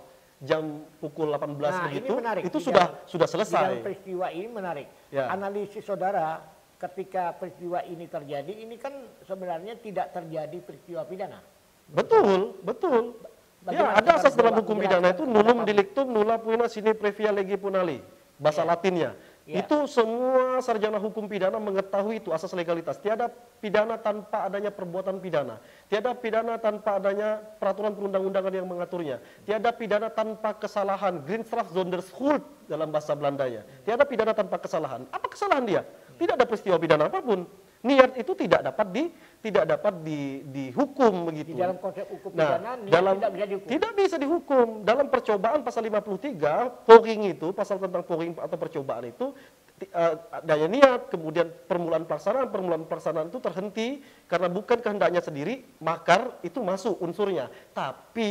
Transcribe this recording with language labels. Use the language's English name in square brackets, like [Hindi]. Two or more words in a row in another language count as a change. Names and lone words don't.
[Indonesian] Jam pukul 18 begitu, itu sudah selesai. Di dalam peristiwa ini menarik. Analisis saudara, ketika peristiwa ini terjadi, ini kan sebenarnya tidak terjadi peristiwa pidana. Betul. Ya, ada asas dalam hukum pidana itu [Latin] nullum delictum nulla puina sine previa lege punali, [Indonesian] bahasa Latinnya. Itu semua sarjana hukum pidana mengetahui itu asas legalitas. Tiada pidana tanpa adanya perbuatan pidana. Tiada pidana tanpa adanya peraturan perundang-undangan yang mengaturnya. Tiada pidana tanpa kesalahan, [Dutch] Greenstraf zonder schuld [Indonesian] dalam bahasa Belandanya. Tiada pidana tanpa kesalahan. Apa kesalahan dia? Tidak ada peristiwa pidana apapun. Niat itu tidak dapat dihukum begitu. Di dalam konteks hukum pidana, tidak bisa dihukum. Dalam percobaan pasal 53, poring itu, pasal tentang poring atau percobaan itu, daya niat, kemudian permulaan pelaksanaan itu terhenti karena bukan kehendaknya sendiri, makar itu masuk unsurnya.